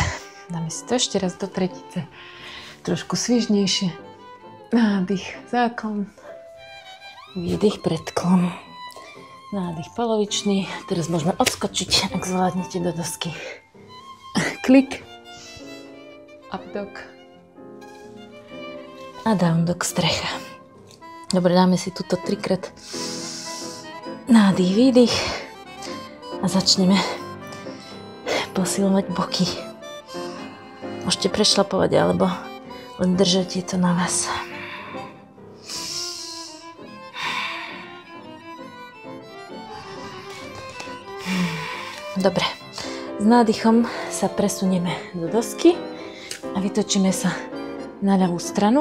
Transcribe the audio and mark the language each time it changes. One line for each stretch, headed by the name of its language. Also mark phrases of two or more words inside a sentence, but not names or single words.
Slovak: Dáme si to ešte raz do tretice. Trošku svižnejšie. Nádych, záklon. Výdych, predklon. Nádych polovičný. Teraz môžeme odskočiť, ak zvládnete do dosky. Klik.
English: Up dog.
Slovak: A
English: down dog,
Slovak: strecha. Dobre, dáme si tuto 3-krát nádych, výdych a začneme posilňovať boky. Môžete prešlapovať alebo len držať, je to na vás. Dobre, s nádychom sa presunieme do dosky a vytočíme sa na ľavú stranu.